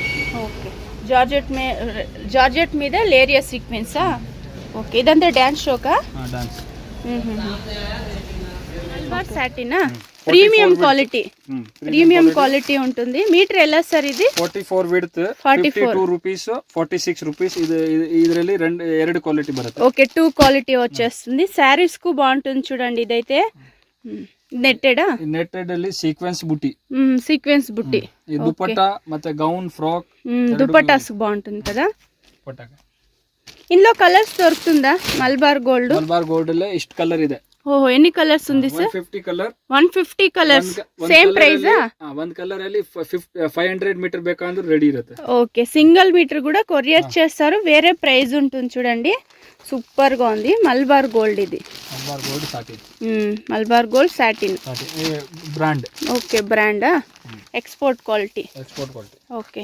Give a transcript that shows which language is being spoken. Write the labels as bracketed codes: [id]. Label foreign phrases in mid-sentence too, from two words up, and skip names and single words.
[te] ఓకే, జార్జెట్ మీద లేరియా సీక్వెన్సా? ఓకే, ఇదంతా డ్యాన్స్ షోకా? డాన్స్ సాటినా? [en] premium quality, premium quality [te] ఉంటుంది. మీటర్ ఎలా సార్ ఇది? [en] 44 width 52 rupees 46 rupees. [kn] ಇದರಲ್ಲಿ ಎರಡು ಕ್ವಾಲಿಟಿ ಬರುತ್ತೆ. [te] ఓకే, 2 క్వాలిటీ వచ్చేస్తుంది. శారీస్ కు బాగుంటుంది చూడండి. ఇదైతే నెట్టెడా? [kn] నెట్టెడ్ ಅಲ್ಲಿ సీక్వెన్స్ బుట్టి, [te] సీక్వెన్స్ బుట్టి. [kn] ఈ దుపట్టా ಮತ್ತೆ [en] gown frock [te] దుపట్టాస్ బాగుంటుంది కదా. ఇందులో కలర్స్ దొరుకుతుందా? మల్బార్ గోల్డ్ [kn] ಅಲ್ಲೇ ಇಷ್ಟು ಕಲರ್ ಇದೆ. [te] ఓహో, ఎన్ని కలర్స్ ఉంది సార్? [kn] 150 ಕಲರ್. [te] 150 కలర్స్. [en] same price? [kn] ಒಂದ್ ಕಲರ್ ಅಲ್ಲಿ 500 మీటర్ ಬೇಕಂದ್ರೆ రెడీ ఇರುತ್ತೆ. [te] ఓకే, [en] single meter [te] కూడా కొరియర్ చేస్తారు. వేరే ప్రైస్ ఉంటుంది చూడండి. సూపర్ గా ఉంది. మల్బార్ గోల్డ్ ఇది. మల్బార్ గోల్డ్ సాటిన్. మల్బార్ గోల్డ్ సాటిన్ బ్రాండ్. ఓకే, బ్రాండ్. [en] export quality. [te] ఓకే,